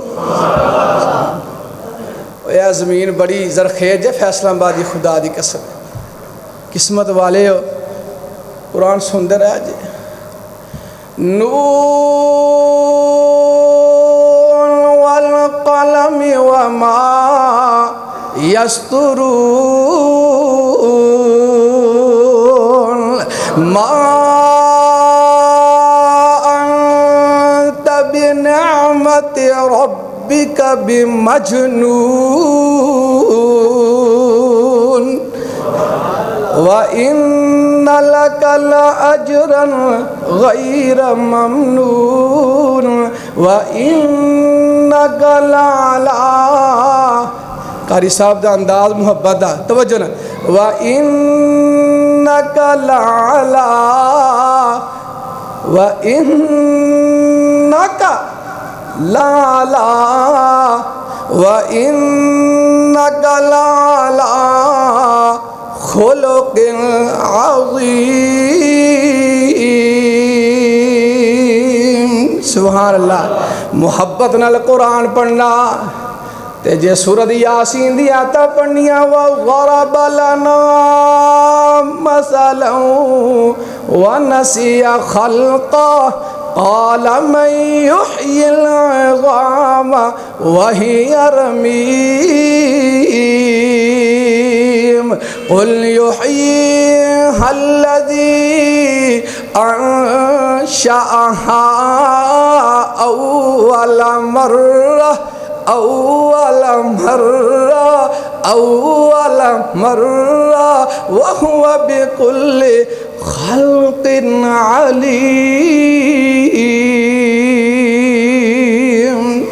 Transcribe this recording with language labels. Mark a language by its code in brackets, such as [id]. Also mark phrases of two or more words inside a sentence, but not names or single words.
[pa] اے زمین بڑی زرخیز ہے فیصلہ آبادی، خدا دی قسم، قسمت والے ہو، قرآن سندر ہے جی۔ [ar] نون والقلم وما یسترون، ما انت بنعمت ربک بمجنون، وَإِنَّ لَكَ لَأَجْرًا غَيْرَ مَمْنُونٍ وَإِنَّكَ لَعَلَىٰ، [pa] قاری صاحب دا انداز محبت دا، توجہ نا، [ar] وَإِنَّكَ لَعَلَىٰ، وَإِنَّكَ لَعَلَىٰ، وَإِنَّكَ لَعَلَىٰ خلق عظیم۔ سبحان اللہ۔ [pa] محبت نال قرآن پڑھنا تے جے سورۃ یاسین دی آیتاں پڑھنیاں، [ar] وَضَرَبَ لَنَا مَثَلًا وَنَسِيَ خَلْقَهُ قَالَ مَن يُحْيِي الْعِظَامَ وَهِيَ رَمِيمٌ قُلْ يُحْيِيهَا الَّذِي أَنشَأَهَا أَوَّلَ مرة وهو بكل خلق عليم۔